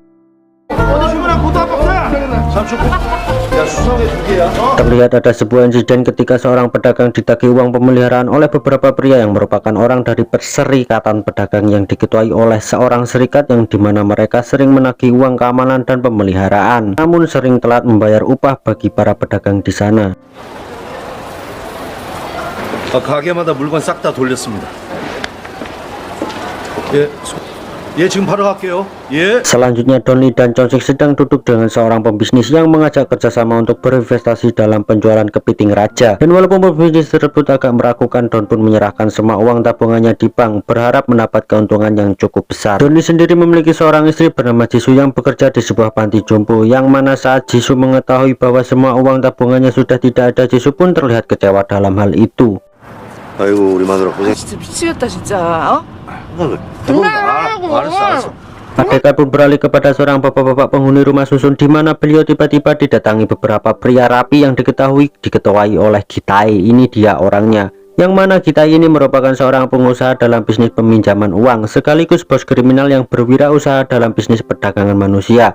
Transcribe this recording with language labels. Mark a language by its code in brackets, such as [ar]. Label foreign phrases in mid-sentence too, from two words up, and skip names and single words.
[id] Terlihat ada sebuah insiden ketika seorang pedagang ditagih uang pemeliharaan oleh beberapa pria yang merupakan orang dari perserikatan pedagang yang diketuai oleh seorang serikat, yang dimana mereka sering menagih uang keamanan dan pemeliharaan, namun sering telat membayar upah bagi para pedagang di sana. [ko] 가게마다 물건 싹 다 돌렸습니다. 예, 지금 바로 갈게요. 예. [id] Selanjutnya Don Lee dan Chonsik sedang duduk dengan seorang pembisnis yang mengajak kerjasama untuk berinvestasi dalam penjualan kepiting raja. Dan walaupun pembisnis tersebut agak meragukan, Don pun menyerahkan semua uang tabungannya di bank, berharap mendapat keuntungan yang cukup besar. Don Lee sendiri memiliki seorang istri bernama Jisoo yang bekerja di sebuah panti jompo, yang mana saat Jisoo mengetahui bahwa semua uang tabungannya sudah tidak ada, Jisoo pun terlihat kecewa dalam hal itu. [ko] 아이고 우리 마누라 고생. 진짜 미치겠다 진짜. 어? 알았어. [id] Adegan pun beralih kepada seorang bapak-bapak penghuni rumah susun, di mana beliau tiba-tiba didatangi beberapa pria rapi yang diketuai oleh Gitai. Ini dia orangnya, yang mana Gitai ini merupakan seorang pengusaha dalam bisnis peminjaman uang, sekaligus bos kriminal yang berwirausaha dalam bisnis perdagangan manusia.